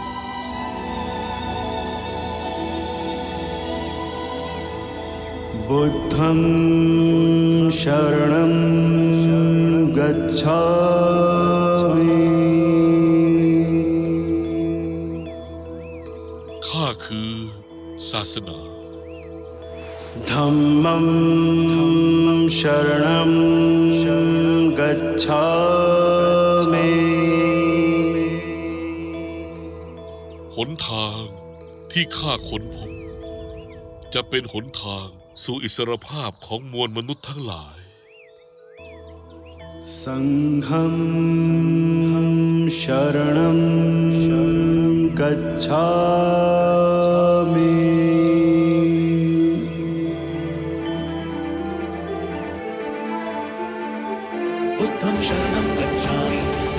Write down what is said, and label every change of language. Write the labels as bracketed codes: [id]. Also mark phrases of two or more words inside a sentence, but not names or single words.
[pi] बुद्धं शरणं गच्छामि [th] ข้าคือศาสนา [pi] धम्मं शरणं गच्छामि [th] หนทางที่ข้าค้นพบจะเป็นหนทางสู่อิสรภาพของมวลมนุษย์ทั้งหลาย [pi] संघं शरणं गच्छामि बुद्धं शरणं गच्छामि